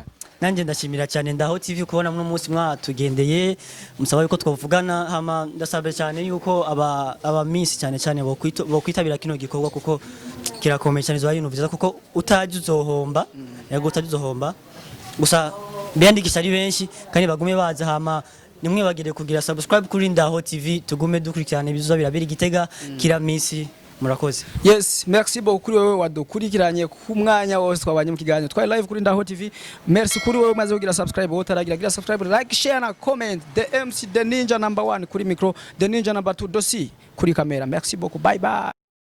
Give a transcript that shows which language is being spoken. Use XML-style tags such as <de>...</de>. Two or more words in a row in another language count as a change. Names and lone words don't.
<rn>nanje ndashimira cyane ndaho TV kubona mu munsi mwatugendeye musaba yuko twavugana hama ndasabe cyane yuko aba miss cyane bo kwitabira kino gikorwa kuko kirakomeye cyane zo ibintu byiza kuko utaje uzohomba yego utaje uzohomba gusa biyandikisha ari benshi kandi bagume baza hama nimwe bagire kugira subscribe kuri Ndaho TV tugume dukurikirana ibizo birabiri Gitega kila minsi murakoze. Yes,</rn> <fr>merci beaucoup</fr> <rn>kuri wewe wadukurikiranye ku mwanya wose twabanye mu kiganiro twari live kuri Ndaho TV. Merci kuri wewe maze kugira subscribe utaragira subscribe,</rn> <en>like, share na comment. The MC The Ninja number 1</en> <rn>kuri micro,</rn> <en>The Ninja number 2 Dosi</en> <rn>kuri kamera.</rn> <fr>Merci beaucoup,</fr> <en>bye bye.</en>